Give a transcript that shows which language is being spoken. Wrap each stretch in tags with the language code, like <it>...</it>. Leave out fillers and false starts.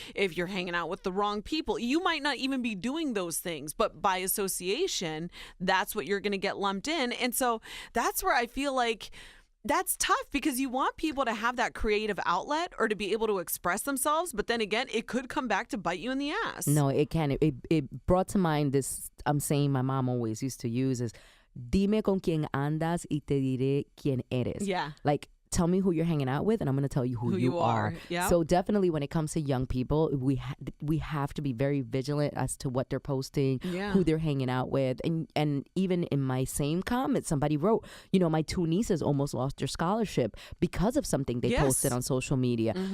<en>If you're hanging out with the wrong people, you might not even be doing those things, but by association, that's what you're going to get lumped in. And so that's where I feel like that's tough because you want people to have that creative outlet or to be able to express themselves. But then again, it could come back to bite you in the ass. No, it can. It brought to mind this, I'm saying my mom always used to use is,</en> <es>dime con quién andas y te diré quién eres.</es> <en>Yeah. Like, tell me who you're hanging out with, and I'm going to tell you who you are. Yeah. So definitely when it comes to young people, we have to be very vigilant as to what they're posting, who they're hanging out with. And even in my same comment, somebody wrote, you know, my 2 nieces almost lost their scholarship because of something they posted on social media.</en>